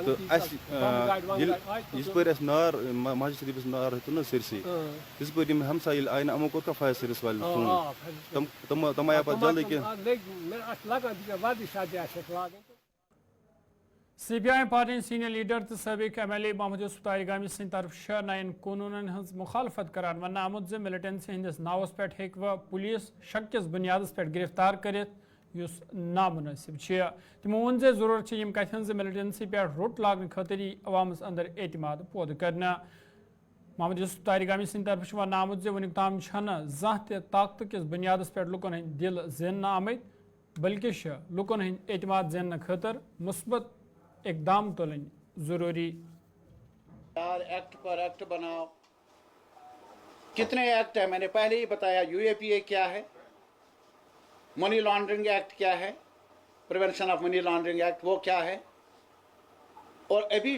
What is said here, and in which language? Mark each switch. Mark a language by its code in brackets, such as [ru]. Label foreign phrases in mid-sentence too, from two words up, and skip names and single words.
[ks] تہٕ نہٕ اَسہِ یِژ پٲرۍ اَسہِ نار مسجد شریٖفَس نار ہیوٚتُن نہ سٲرسٕے تِژ پٲرۍ یِم ہمساے ییٚلہِ آیہِ نہٕ یِمو کوٚر کانٛہہ [en] fire service [ks] والٮ۪ن فون تِم آیہِ پَتہٕ جلدی کینٛہہ مےٚ اَتھ لگان بِچٲرۍ وردی شردی آسٮ۪کھ لاگٕنۍ سی پی آئی پارٹی [en] senior leader [ks] تو سابق ایم ایل اے محمد یوسف تارگامی سند طرف 6 نئین قونون ہز مخالفت کران ون آمت زِ ملٹنسی ہندس ناوس پہ ہیکو پولیس شک کس بنیادس پہ گرفتار کرت یس نامناسب تمو ون زِ ضرورت یم کتن زِ ملٹنسی پہ روٹ لاگن خاطر عوامس اندر اعتماد پود کرنا محمد یوسف تارگامی سند طرف ون آمت زِ ونیک تام چھنہ زانٛہہ تہِ طاقت کس بنیادس پہ لکن ہند دل زینہ آمت بلکہ لکن ہند اعتماد زینہ خاطر مثبت اقدام تلن ضروری [ur] ایکٹ پر ایکٹ بناؤ کتنے ایکٹ ہیں میں نے پہلے ہی بتایا یو اے پی اے کیا ہے [en] money laundering act [ur] کیا ہے [en] prevention of money laundering act [ur] وہ کیا ہے اور ابھی